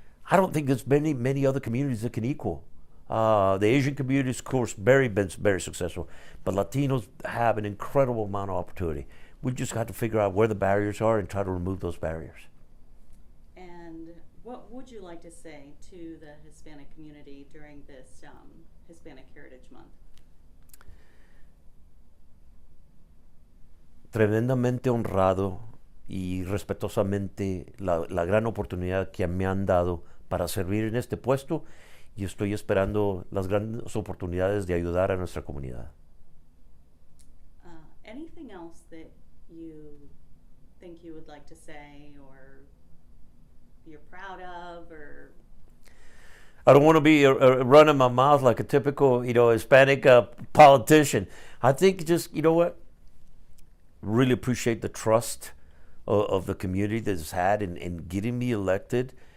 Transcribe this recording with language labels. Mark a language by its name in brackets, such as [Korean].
[English] I don't think there's many other communities that can equal. The Asian community is, of course, been very successful, but Latinos have an incredible amount of opportunity. We just got to figure out where the barriers are and try to remove those barriers. And what would you like to say to the Hispanic community during this Hispanic Heritage Month? [Spanish] Tremendamente honrado y respetuosamente la gran oportunidad que me han dado para servir en este puesto, y estoy esperando las grandes oportunidades de ayudar a nuestra comunidad. [English] Anything else that you think you would like to say, or you're proud of, or? I don't want to be running my mouth like a typical, Hispanic politician. I think just, really appreciate the trust of the community that has had in getting me elected.